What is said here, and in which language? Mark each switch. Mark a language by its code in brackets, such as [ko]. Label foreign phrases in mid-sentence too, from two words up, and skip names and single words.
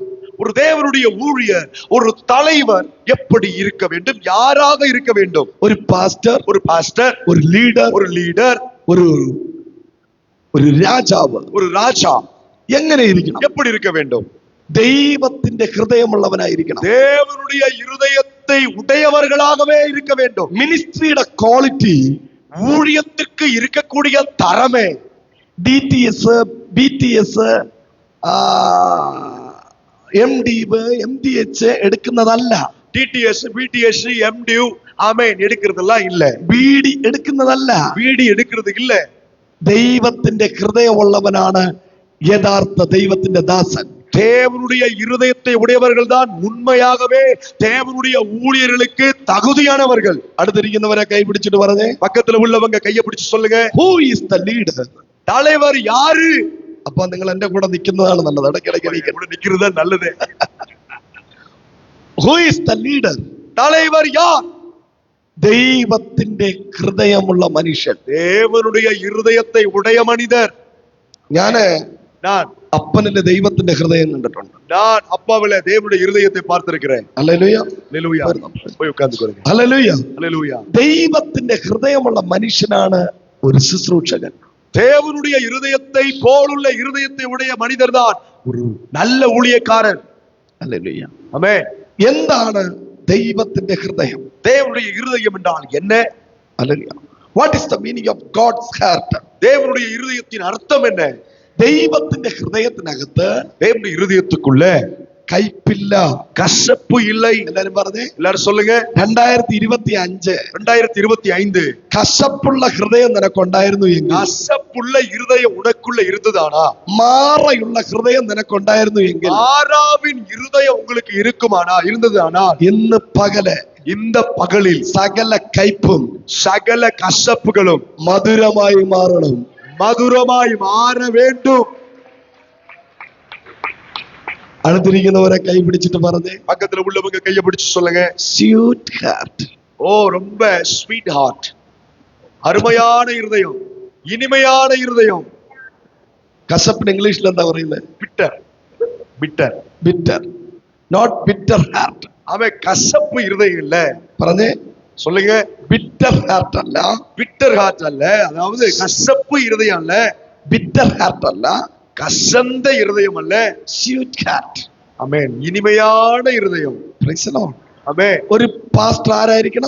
[ta] ஒரு தேவனுடைய ஊழியர், ஒரு தலைவர் எப்படி இருக்க வேண்டும்? யாராக இருக்க வேண்டும்? [ml] ഒരു പാസ്റ്റർ, [ta] ஒரு பாஸ்டர், [ml] ഒരു ലീഡർ, [ta] ஒரு லீடர், [ml] ഒരു രാജാവ്, [ta] ஒரு ராஜா [ml] എങ്ങനെ ഇരിക്കണം? [ta] எப்படி இருக்க வேண்டும்? [ml] ദൈവത്തിന്റെ ഹൃദയമുള്ളവനായിരിക്കണം. [ta] தேவனுடைய இருதயத்தை உடையவர்களாகவே இருக்க வேண்டும். [ml] മിനിസ്ട്രിയുടെ ക്വാളിറ്റി, [ta] ஊழியத்திற்கு இருக்கக்கூடிய தரமே [ml] DTS BTS MDH എടുക്കുന്നതല്ല. [ta] டிடிஎஸ் பிடிஎஸ் எம்டியூ ஆமென் எடுக்கிறதெல்லாம் இல்ல. [ml] ബീഡി എടുക്കുന്നതല്ല. [ta] வீடி எடுக்கிறது இல்ல. [ml] ദൈവത്തിന്റെ ഹൃദയമുള്ളവനാണ് യഥാർത്ഥ ദൈവത്തിന്റെ ദാസൻ. [ta] தேவனுடைய இருதயத்தை உடையவர்கள் தான் உண்மையாகவே தேவனுடைய ஊழியர்களுக்கு தகுதியானவர்கள். [ml] അടുത്തിരിക്കുന്നവരെ കൈ പിടിച്ചിട്ട് പറഞ്ഞേ, [ta] பக்கத்துல உள்ளவங்க கையை பிடிச்சு சொல்லுங்க, [en] who is the leader? [ta] தலைவர் யாரு? [ml] അപ്പൊ നിങ്ങൾ എന്റെ കൂടെ നിൽക്കുന്നതാണ് നല്ലത്. ഇടയ്ക്കിടയ്ക്ക് [ta] கூட நிக்கிறது நல்லது. [en] who is the leader? [ta] தலைவர் யார்? [ml] ദൈവത്തിന്റെ ഹൃദയമുള്ള മനുഷ്യൻ. [ta] தேவனுடைய இருதயத்தை உடைய மனிதர். நான் [ml] അപ്പനിലെ ദൈവത്തിന്റെ ഹൃദയം കണ്ടിട്ടുണ്ട്. [ta] நான் அப்பாவில தேவனுடைய இருதயத்தை பார்த்திருக்கிறேன். [ml] ഹല്ലേലൂയ. [ta] அல்லேலூயா. போய் உட்கார்ந்துக்கோங்க. [ml] ഹല്ലേലൂയ. [ta] அல்லேலூயா. [ml] ദൈവത്തിന്റെ ഹൃദയമുള്ള മനുഷ്യനാണ് ഒരു ശുശ്രൂഷകൻ. [ta] தேவனுடைய இருதயத்தை போலுள்ள இருதயத்தை உடைய மனிதர் தான் ஒரு நல்ல ஊழியக்காரர். [ml] ഹല്ലേലൂയ. [ta] ஆமென். [ml] എന്താണ് ദൈവത്തിന്റെ ഹൃദയം? [ta] தேவனுடைய இருதயம் என்றால் என்ன? [ml] ഹല്ലേലൂയ. [en] what is the meaning of God's heart? [ta] தேவனுடைய இருதயத்தின் அர்த்தம் என்ன? [ml] ദൈവത്തിന്റെ ഹൃദയത്തിനകത്ത് [ta] தேவனுடைய இருதயத்துக்குள்ள [ml] കയ്പില്ല. [ta] கசப்பு இல்லை. [ml] എല്ലാരും പറഞ്ഞേ. [ta] எல்லாரும் சொல்லுங்க. 2025 2025 [ml] കശപ്പുള്ള ഹൃദയം നിനക്കുണ്ടായിരുന്നു എങ്കിൽ, [ta] கசப்புள்ள இருதயம் உனக்குள்ள இருந்ததானா, [ml] മാറയുള്ള ഹൃദയം നിനക്കുണ്ടായിരുന്നു എങ്കിൽ, [ta] ஆராவின் இருதயம் உங்களுக்கு இருந்ததானா, [ml] ഇന്ന് പകല് [ta] இந்த பகலில் [ml] സകല കയ്പും [ta] சகல கசப்புகளும் [ml] മധുരമായി മാറണം. [ta] மதுரமாய் மாற வேண்டும். [ml] അടുത്തിരിക്കുന്നവരെ കൈ പിടിച്ചിട്ട് പറഞ്ഞേ. [ta] பக்கத்துல உள்ளவங்க கையை பிடிச்சு சொல்லுங்க. [en] Sweet heart. [ta] ஓ, ரொம்ப [en] sweet heart, [ta] அருமையான இருதயம், இனிமையான இருதயம். [ml] കസപ്പിന് ഇംഗ്ലീഷിൽ എന്താ പറയുന്നത്? [en] பிட்டர். பிட்டர். Bitter. Not bitter heart. [ta] அவன் கசப்பு இருதயம் இல்ல. [ml] പറഞ്ഞേ. [ta] சொல்லுங்க. [en] bitter heart [ml] അല്ല. [en] bitter heart [ta] அல்ல, அதாவது கசப்பு இருதயம் அல்ல. [en] bitter heart [ml] അല്ല. [ta] கசந்த இருதயம் அல்ல. [en] Sweet heart. [ta] ஆமென். இனிமையான இருதயம். [en] Praise the Lord. [ta] ஆமென். [ml] ഒരു പാസ്റ്റർ ആരായിരിക്കണം?